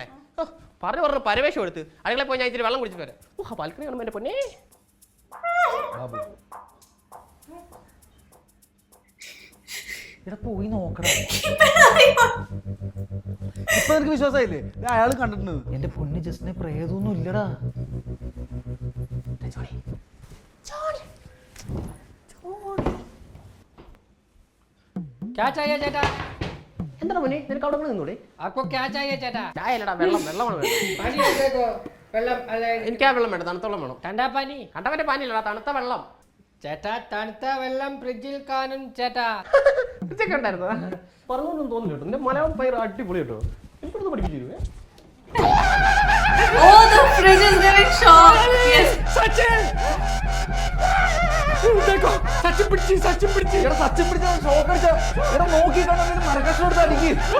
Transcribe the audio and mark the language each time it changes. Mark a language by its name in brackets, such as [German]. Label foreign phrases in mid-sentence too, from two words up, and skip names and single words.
[Malayalam] പറഞ്ഞു പരവേശം എടുത്ത് അടുക്കളെ പോയി ഞാൻ ഇച്ചിരി വെള്ളം കുടിച്ചിട്ട് വരാം. ബാൽക്കണി കാണുമ്പോ എന്റെ പൊന്നേ. പോയി നോക്കണം. ഇപ്പൊ എനിക്ക് വിശ്വാസമായില്ലേ? അയാൾ കണ്ടിട്ടുണ്ട്. എന്റെ പൊന്ന് ജസ്റ്റിനെ പ്രേതൊന്നും ഇല്ലടാ. [Hindi] क्या चाहिए ചേട്ടാ? [Malayalam] എന്താ മോനെ, നിനക്ക് അവിടെ നിന്നൂടെ? [Hindi] आपको क्या चाहिए ചേട്ടാ? [Malayalam] ചായ അല്ലടാ, വെള്ളമാണ് വേണം. [Hindi] पानी देखो, [Malayalam] വെള്ളം അല്ല, എനിക്ക് ആ വെള്ളം വേണ്ട, തണുത്ത വെള്ളം വേണം. [Hindi] ठंडा पानी. [Malayalam] കണ്ടവന്റെ പാനില്ലടാ, തണുത്ത വെള്ളം. ചേട്ടാ തണുത്ത വെള്ളം ഫ്രിഡ്ജിൽ കാണും ചേട്ടാ. ഇതൊക്കെ ഉണ്ടായിരുന്നോ? പറഞ്ഞൊന്നും തോന്നില്ല കേട്ടോ. നിന്റെ മലയാളം പയർ അടിപൊളി കേട്ടോ. എനിക്കൊന്ന് പഠിപ്പിച്ചു തരുവേ. [English] Oh, the fridge is giving shock. Yes. [Malayalam] സച്ചിൻ പിടിച്ചു. സച്ചിൻ പിടിച്ച ഷോക്ക് അടിച്ച നോക്കി കണ്ടു മരക്കഷ്ണം എടുത്ത് അടിക്ക്.